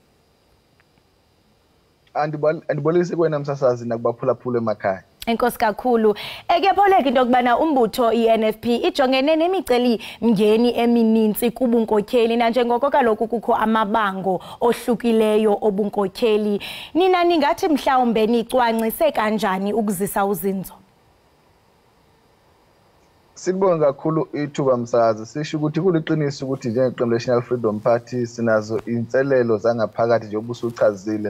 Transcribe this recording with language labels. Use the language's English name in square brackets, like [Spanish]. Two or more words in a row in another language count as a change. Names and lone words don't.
[Xhosa] Andibolise kwena msasazi nakubaphulaphula emakhaya. Enkosi kakhulu. Kuyapholeka into kubana umbutho iNFP ijongene nemiceli mngeni emininzi kubunkokheli nanjengoko kaloku kukho amabango ohlukileyo obunkokheli. Nina ningathi mhlawumbe nicwangcise kanjani ukuzisa uzinzo? [Zulu] Sibonga kakhulu ithuba msazi. Sisho ukuthi kuliqiniso ukuthi njengeqembu National Freedom Party sinazo inselelo zangaphakathi njengoba usuchazile.